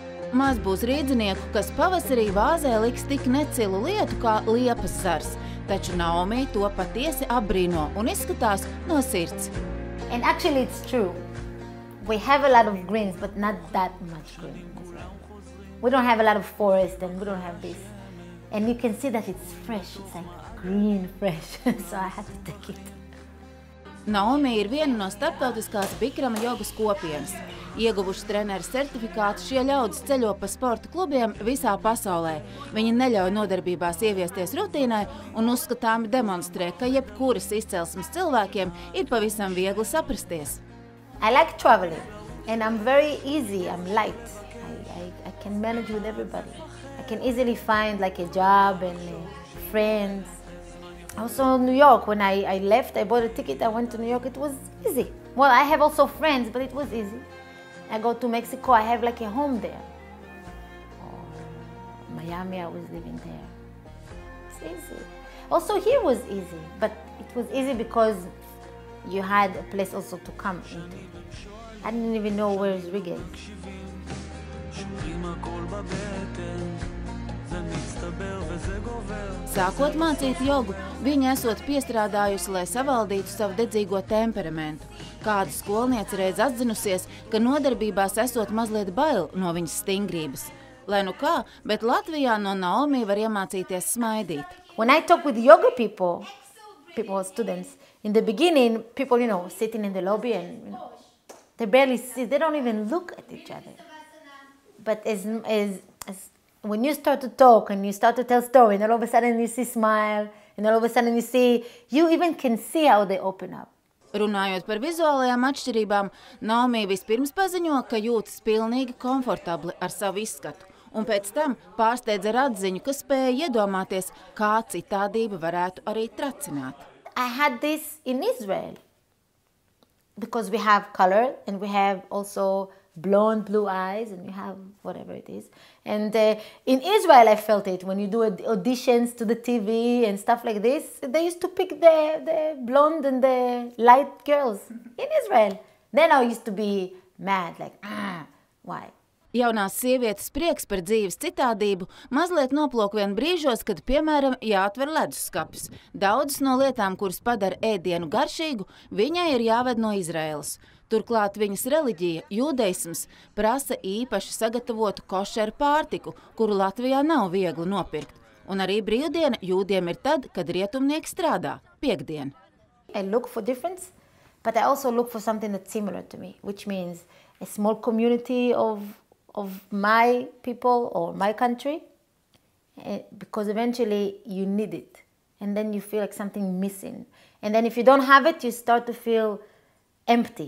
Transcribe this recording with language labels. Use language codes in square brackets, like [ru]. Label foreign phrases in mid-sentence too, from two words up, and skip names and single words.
[lv] Maz būs rīdzinieku, kas pavasarī vāzē liks tik necilu lietu kā liepas zars, taču Naomi to patiesi apbrīno un izskatās no sirds. [en] And actually it's true. We have a lot of greens, but not that much green. We don't have a lot of forest and we don't have this. And you can see that it's fresh, it's like green fresh, so I had to take it. [lv] Naomi ir viena no starptautiskās Bikrama jogas kopienas. Ieguvuši treneru certifikātu, šie ļaudis ceļo pa sporta klubiem visā pasaulē. Viņi neļauj nodarbībās ieviesties rutīnai un uzskatāmi demonstrē, ka jebkuras izcelsmes cilvēkiem ir pavisam viegli saprasties. [en] I like traveling and I'm very easy, I'm light. I can manage with everybody. I can easily find like a job and friends. Also New York, when I left, I bought a ticket, I went to New York, it was easy. Well, I have also friends, but it was easy. I go to Mexico, I have like a home there. Or Miami, I was living there. It's easy. Also here was easy, but it was easy because you had a place also to come into. I didn't even know where is Rigel. [lv] Sākot mācīt jogu, viņa esot piestrādājusi, lai savaldītu savu dedzīgo temperamentu. Kāda skolniece reiz atzinusies, ka nodarbībās esot mazliet bail no viņas stingrības. Lai nu kā, bet Latvijā no Naomi var iemācīties smaidīt. [en] When I talk with yoga people, students, in the beginning, people, sitting in the lobby and, they barely see, they don't even look at each other. But when you start to talk and you start to tell stories, and all of a sudden you see smile, and all of a sudden you even can see how they open up. [lv] Runājot par vizuālajām atšķirībām, Naomi vispirms paziņo, ka jūtas pilnīgi komfortabli ar savu izskatu, un pēc tam pārsteidz ar atziņu, ka spēja iedomāties, kā citādība varētu arī tracināt. [en] I had this in Israel, because we have color and we have also blonde, blue eyes, and you have whatever it is. And in Israel, I felt it. When you do auditions to the TV and stuff like this, they used to pick the blonde and the light girls in Israel. Then I used to be mad, like, why? [lv] Jaunās sievietes prieks par dzīves citādību mazliet noplok vien brīžos, kad, piemēram, jāatver leduskapis. Daudzas no lietām, kuras padara ēdienu garšīgu, viņai ir jāved no Izraēlas. Turklāt viņas reliģija, jūdeisms, prasa īpaši sagatavotu košeru pārtiku, kuru Latvijā nav viegli nopirkt. Un arī brīvdiena jūdiem ir tad, kad rietumnieki strādā, piektdien. [en] I look for difference, but I also look for something that's similar to me, which means a small community of my people or my country, because eventually you need it. And then you feel like something missing. And then if you don't have it, you start to feel empty.